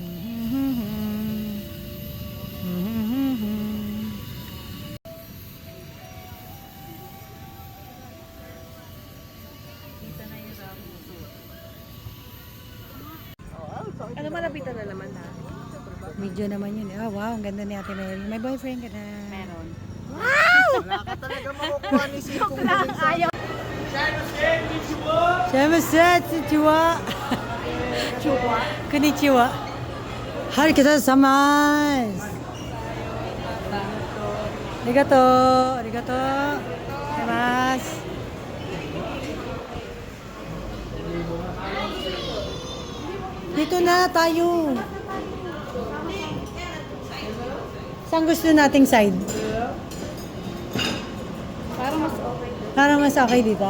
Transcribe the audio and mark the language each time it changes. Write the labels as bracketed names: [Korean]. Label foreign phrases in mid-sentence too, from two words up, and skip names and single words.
[Filipino] Ano, malapitan na naman ha? Medyo naman yun. Oh, wow, ang ganda ni Ate Mary. May boyfriend ka na. Meron. Wala ka talaga makukuha ni Sikong galing sa... [Japanese] こんにちは。こんにちは. ありがとうございます. Arigato. Gozaimasu. [Filipino] Dito na tayo. Saan gusto nating side? Parang mas okay dito.